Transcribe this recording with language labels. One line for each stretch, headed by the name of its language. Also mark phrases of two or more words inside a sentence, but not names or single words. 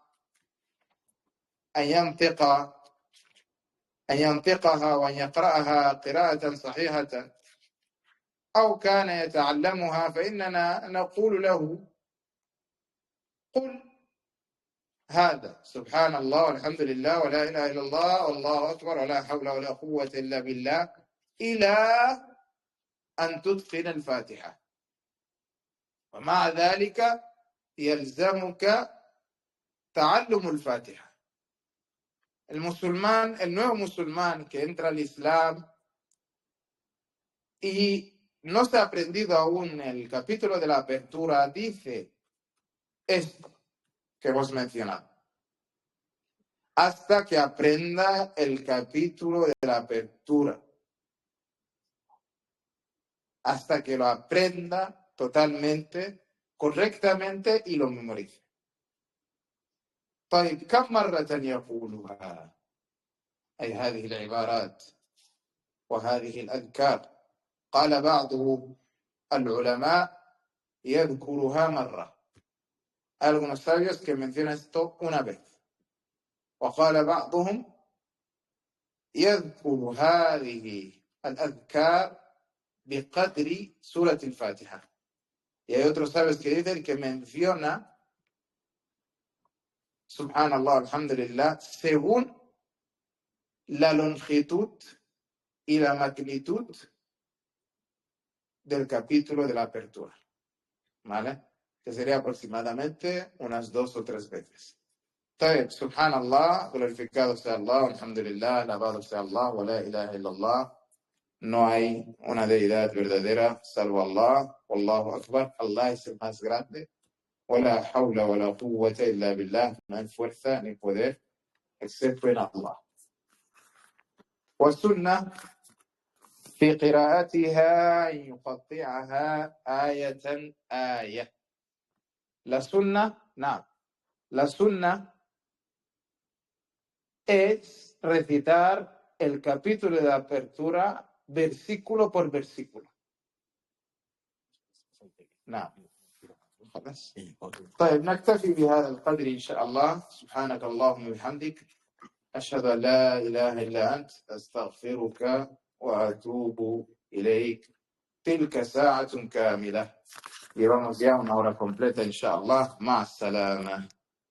Arabic: أن ينطقها وأن يقرأها قراءة صحيحة، أو كان يتعلمها، فإننا نقول له: قل هذا سبحان الله والحمد لله ولا إله إلا الله والله أكبر ولا حول ولا قوة إلا بالله إلى أن تتقن الفاتحة. ومع ذلك يلزمك تعلم الفاتحة.
Spanish: El nuevo musulmán que entra al Islam y no se ha aprendido aún el capítulo de la apertura, dice esto que hemos mencionado: hasta que aprenda el capítulo de la apertura, hasta que lo aprenda totalmente, correctamente y lo memorice.
Arabic: طيب كم مرة يقولها أي هذه العبارات وهذه الأذكار؟ قال بعض العلماء: يذكرها مرة.
Spanish: Algunos sabios que mencionan esto una vez.
Arabic: وقال بعضهم: يذكر هذه الأذكار بقدر سورة الفاتحة.
Spanish: Y hay otros sabios que dicen que menciona
Arabic: سبحان الله، الحمد لله,
Spanish: según la longitud y la magnitud del capítulo de la apertura, ¿vale? Que sería aproximadamente unas 2 o 3 veces.
Arabic: طيب سبحان الله,
Spanish: glorificado sea Allah, alhamdulillah, alabado sea Allah,
Arabic: ولا إله إلا الله.
Spanish: No hay una deidad verdadera salvo Allah.
Arabic: والله أكبر.
Spanish: Allah es el más grande.
Arabic: ولا حول ولا قوة إلا بالله.
Spanish: No hay fuerza ni poder excepto en Allah.
Arabic: والسنة في قراءتها أن يقطعها آية آية.
Spanish: La sunna, no. La sunna es recitar el capítulo de apertura versículo por versículo.
Arabic: نعم. خلاص. طيب نكتفي بهذا القدر إن شاء الله. سبحانك اللهم وبحمدك أشهد أن لا إله إلا أنت أستغفرك وأتوب إليك. تلك ساعة كاملة.
Spanish: Y vamos ya una hora completa
Arabic: إن شاء الله. مع السلامة.